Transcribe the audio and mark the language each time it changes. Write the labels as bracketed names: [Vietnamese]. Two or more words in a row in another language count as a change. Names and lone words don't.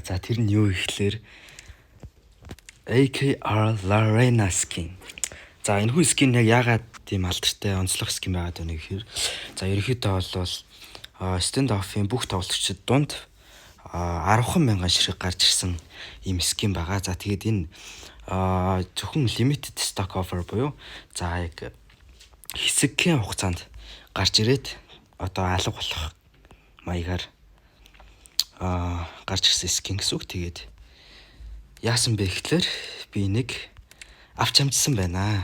[Mongolian] За тэр нь юу ихлээр AKR Larena skin. За энэ хүү skin яг яагаад тийм алдартай онцлог skin байгаад байна гэхээр за ерөнхийдөө бол stand off-ийн бүх тоглогчид дунд 10,000 ширхэг гарч ирсэн ийм skin байгаа. За тэгээд энэ зөвхөн [English] limited stock offer [Mongolian] буюу за яг хэсэгхэн хугацаанд гарч ирээд одоо алга болох маягаар гарч ирсэн skin гэсэн үг. Тэгээд яасан бэ гэхлээр би нэг авч амжсан байна.